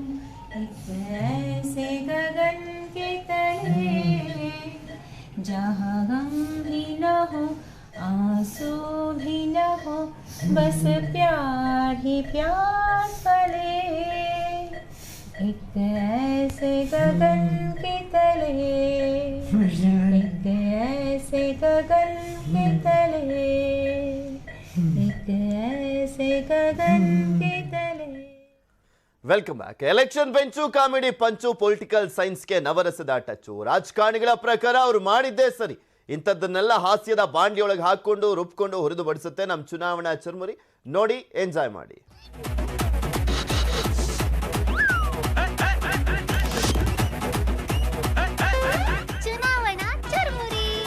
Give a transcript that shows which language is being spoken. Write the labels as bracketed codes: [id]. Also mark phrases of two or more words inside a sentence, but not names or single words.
[hi] एक ऐसे गगन के तले जहाँ गम भी न हो, आंसू भी न हो, बस प्यार ही प्यार पले। एक ऐसे गगन के तले, एक ऐसे गगन के तले, एक ऐसे गगन के तले. [en] welcome back. election bench, comedy punch, political science [kn] ನವರಸದ ಟಚ್ಚು. ರಾಜಕಾರಣಿಗಳ ಪ್ರಕಾರ ಅವರು ಮಾಡಿದ್ದೇ ಸರಿ. ಇಂಥದ್ದನ್ನೆಲ್ಲ ಹಾಸ್ಯದ ಬಾಂಡ್ಲಿಯೊಳಗೆ ಹಾಕೊಂಡು ರುಬ್ಕೊಂಡು ಹೊರದು ಬಡಿಸುತ್ತೆ ನಮ್ಮ ಚುನಾವಣಾ ಚರ್ಮುರಿ. ನೋಡಿ, ಎಂಜಾಯ್ ಮಾಡಿ. ಚುನಾವಣಾ ಚರ್ಮುರಿ.